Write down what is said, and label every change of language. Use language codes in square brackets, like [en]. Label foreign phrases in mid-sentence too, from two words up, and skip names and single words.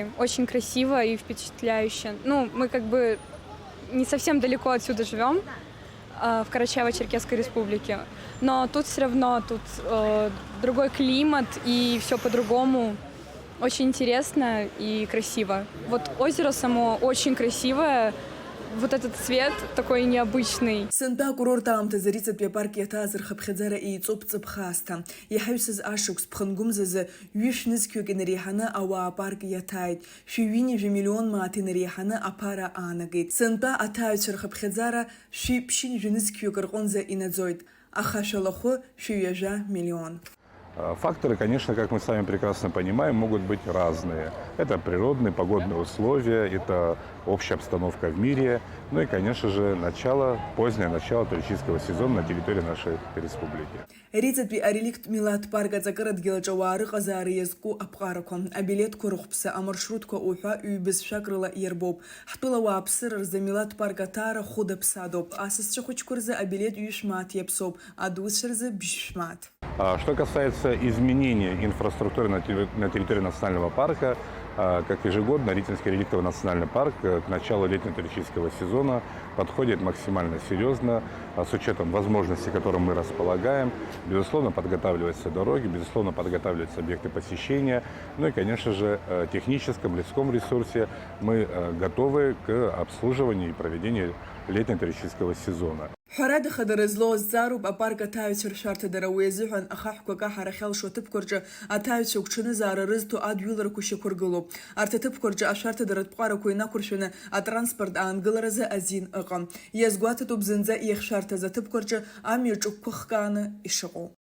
[ru] Очень красиво и впечатляюще. Ну, мы как бы не совсем далеко отсюда живем, в Карачаево-Черкесской республике. Но тут все равно другой климат и все по-другому. Очень интересно и красиво. Вот озеро само очень красивое. Вот этот цвет такой необычный. [ab] Сынтәа акурорт аамҭазы Риҵатәи апарк иаҭааз рхыԥхьаӡара еиҵоуп ҵыԥхаасҭа. Иаҳаҩсыз ашықәс ԥхынгәымзазы ҩышә-нызқьҩык инереиҳаны ауаа апарк иаҭааит. Шәи-ҩынҩажәи миллион мааҭ инереиҳаны аԥара аанагеит. Сынтәа аҭааҩцәа рхыԥхьаӡара шәи-ԥшьынҩажәи-нызқьҩык рҟынӡа инаӡоит. Аха шәалахәы шәи-ҩажәа миллион. [ru] Факторы, конечно, как мы с вами прекрасно понимаем, могут быть разные. Это природные, погодные условия, это общая обстановка в мире, ну и, конечно же, позднее начало туристического сезона на территории нашей республики. [ab] Риҵатәи ареликттә милаҭ парк аҵакырадгьылаҿ ауаа рыҟазаара иазку аԥҟарақәа, абилеҭқәа рыхәԥса, амаршрутқәа уҳәа ҩбызшәак рыла иарбоуп. Ҳтәыла ауааԥсыра рзы милаҭ парк аҭаара хәыда-ԥсадоуп. Асасцәа хәыҷқәа рзы абилет ҩышә мааҭ иаԥсоуп, адуцәа рзы бжьшә мааҭ. [ru] Что касается изменения инфраструктуры на территории национального парка, как ежегодно, Ритинский реликтовый национальный парк к началу летнего туристического сезона подходит максимально серьезно, с учетом возможностей, которым мы располагаем. Безусловно, подготавливаются дороги, безусловно, подготавливаются объекты посещения. Ну и, конечно же, в техническом, людском ресурсе мы готовы к обслуживанию и проведению летнего туристического сезона. [ab] Ҳәарада хадара злоу азҵаароуп апарк аҭаҩцәа ршәарҭадара. Уи азыҳәан ахаҳәқәа каҳара хьалшо аҭыԥқәа рҿы аҭаҩцәа гәҽанызаара рызҭо адҩыларақәа шьақәыргылоуп. Арҭ аҭыԥқәа рҿы ашәарҭадаратә ҟәарақәа инақәыршәаны атранспорт аангыларазы азин ыҟам. Иазгәаҭатәуп зынӡа иахьшәарҭаз аҭыԥқәа рҿы амҩа ҿыгәқәа хкааны ишыҟоу.